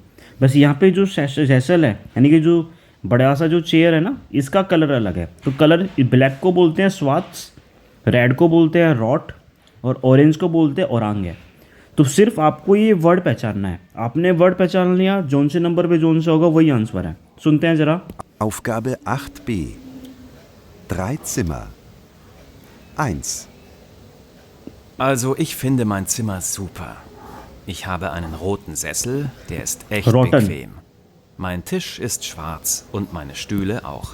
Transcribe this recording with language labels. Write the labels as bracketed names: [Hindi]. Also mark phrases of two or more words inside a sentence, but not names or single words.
[Hindi] बस यहाँ पे जो जैसल है यानी कि जो बड़ा सा जो चेयर है ना, इसका कलर अलग है। तो कलर ब्लैक को बोलते हैं स्वाट्स, रेड को बोलते हैं रॉट, और ऑरेंज को बोलते हैं ओरांग है। तो सिर्फ आपको ये वर्ड पहचानना है। आपने वर्ड पहचान लिया, जोन से नंबर पे जोन से होगा वही आंसर है। सुनते हैं जरा। [German] Aufgabe 8b. 3 Zimmer. 1. Also, ich finde mein Zimmer super. Ich habe einen roten Sessel, der ist echt Rotten. bequem. Mein Tisch ist schwarz und meine Stühle auch.